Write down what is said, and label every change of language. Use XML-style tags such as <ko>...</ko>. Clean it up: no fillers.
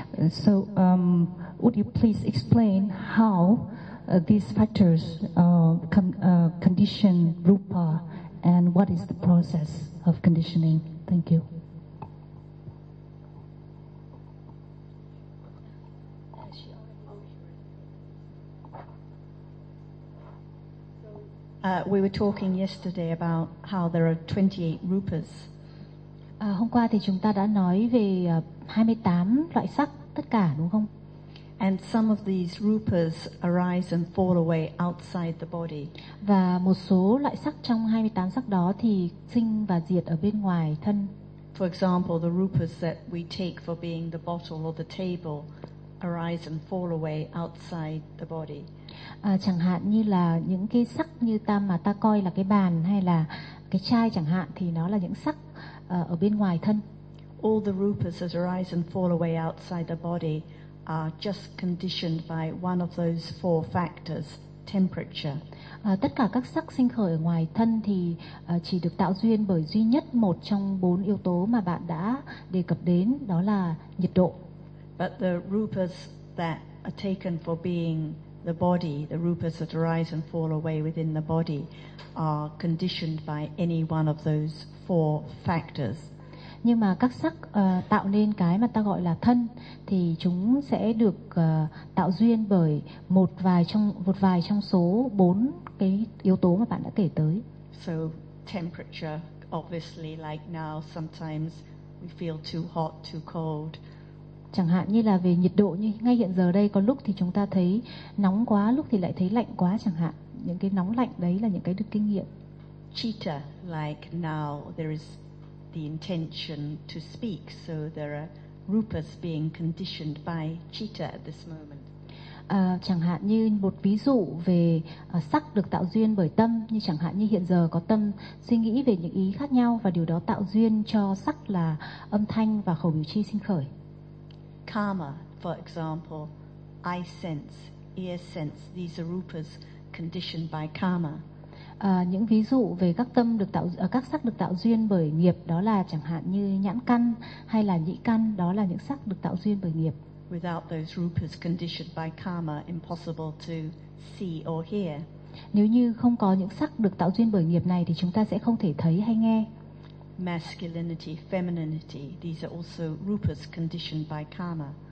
<en>So, would you please explain how these factors condition rupa, and what is the process of conditioning? Thank you. We were talking yesterday about how there are 28 rupas.</en> <vi>Hôm qua thì chúng ta đã nói về 28 loại sắc tất cả, đúng không?</vi> <en>And some of these rupas arise and fall away outside the body.</en> <vi>Và một số loại sắc trong 28 sắc đó thì sinh và diệt ở bên ngoài thân.</vi> <en>For example, the rupas that we take for being the bottle or the table arise and fall away outside the body.</en> <vi>Chẳng hạn như là những cái sắc như ta mà ta coi là cái bàn hay là cái chai chẳng hạn, thì nó là những sắc ở bên ngoài thân.</vi> <en>All the rupas that arise and fall away outside the body are just conditioned by one of those four factors, temperature.</en> <vi>Tất cả các sắc sinh khởi ở ngoài thân thì chỉ được tạo duyên bởi duy nhất một trong bốn yếu tố mà bạn đã đề cập đến, đó là nhiệt độ.</vi> <en>But the rupas that are taken for being the body, the rupas that arise and fall away within the body, are conditioned by any one of those four factors.</en> <vi>Nhưng mà các sắc tạo nên cái mà ta gọi là thân thì chúng sẽ được tạo duyên bởi một vài trong số bốn cái yếu tố mà bạn đã kể tới.</vi> <en>So temperature, obviously, like now sometimes we feel too hot, too cold.</en> <vi>Chẳng hạn như là về nhiệt độ, như ngay hiện giờ đây có lúc thì chúng ta thấy nóng quá, lúc thì lại thấy lạnh quá chẳng hạn. Những cái nóng lạnh đấy là những cái được kinh nghiệm.</vi> <en>Chitta, like now there is the intention to speak, so there are rupas being conditioned by chitta at this moment.</en> <vi>Chẳng hạn như một ví dụ về sắc được tạo duyên bởi tâm, như chẳng hạn như hiện giờ có tâm suy nghĩ về những ý khác nhau và điều đó tạo duyên cho sắc là âm thanh và khẩu biểu chi sinh khởi.</vi> <en>Karma, for example, eye sense, ear sense, these are rupas conditioned by karma.</en> <vi>Những ví dụ về các tâm được tạo, các sắc được tạo duyên bởi nghiệp, đó là chẳng hạn như nhãn căn hay là nhĩ căn, đó là những sắc được tạo duyên bởi nghiệp.</vi> <en>Without those rupas conditioned by karma, impossible to see or hear.</en> <vi>Nếu như không có những sắc được tạo duyên bởi nghiệp này thì chúng ta sẽ không thể thấy hay nghe.</vi> <en>Masculinity, femininity, these are also rupas conditioned by karma.</en>